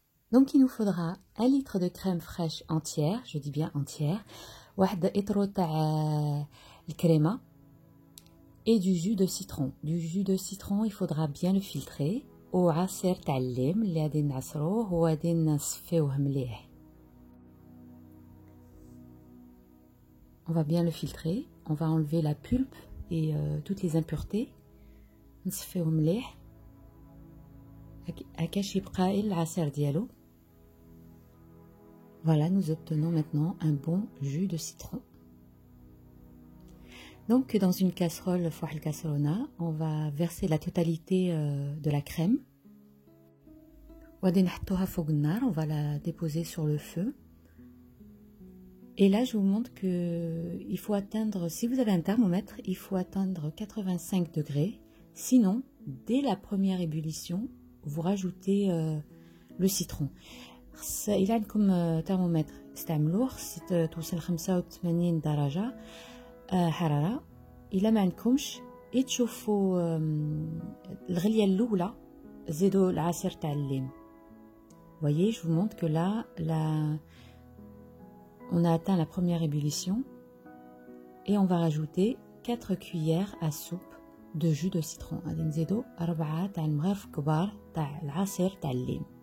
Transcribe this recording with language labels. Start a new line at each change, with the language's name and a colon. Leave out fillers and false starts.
French: Donc il nous faudra 1 litre de crème fraîche entière, je dis bien entière,
Arabic: واحد إطرو تاع الكريمة
French: et du jus de citron. Du jus de citron, il faudra bien le filtrer.
Arabic: وعصير تاع الليم اللي غادي نعصروه وغادي نصفيوه مليح.
French: On va bien le filtrer, on va enlever la pulpe et toutes les impuretés.
Arabic: نصفيوه مليح. هكاش يبقى العصير ديالو.
French: Voilà, nous obtenons maintenant un bon jus de citron. Donc, dans une casserole, on va verser la totalité de la crème. On va la déposer sur le feu. Et là, je vous montre que il faut atteindre, si vous avez un thermomètre, il faut atteindre 85 degrés. Sinon, dès la première ébullition, vous rajoutez le citron.
Arabic: إلا عندكم ترمومتر استعملوه خص توصل 85 درجة حرارة. إلا ما عندكمش تشوفوا الغلية الأولى زيدوا العصير تاع الليم.
French: Voyez, je vous montre que là, on a atteint la première ébullition et on va rajouter 4 cuillères à soupe de jus de citron.
Arabic: غادي نزيدوا 4 تاع المغارف كبار تاع العصير تاع الليم.